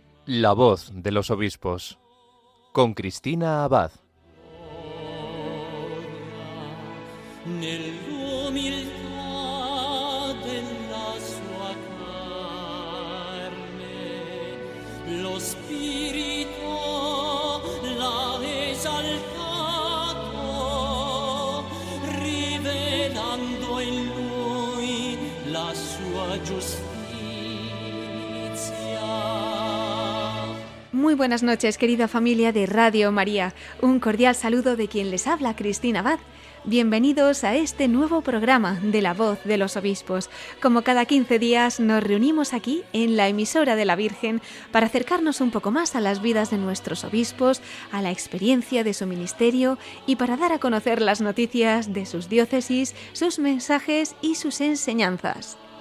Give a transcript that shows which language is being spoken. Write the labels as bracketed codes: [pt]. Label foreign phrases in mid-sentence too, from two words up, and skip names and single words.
[es] La voz de los obispos, con Cristina Abad. [it] Nell'umiltà della sua carne, lo Spirito l'ha esaltato, rivelando in lui la sua giustizia. [es] Muy buenas noches, querida familia de Radio María. Un cordial saludo de quien les habla, Cristina Abad. Bienvenidos a este nuevo programa de La Voz de los Obispos. Como cada 15 días nos reunimos aquí en la emisora de la Virgen para acercarnos un poco más a las vidas de nuestros obispos, a la experiencia de su ministerio y para dar a conocer las noticias de sus diócesis, sus mensajes y sus enseñanzas.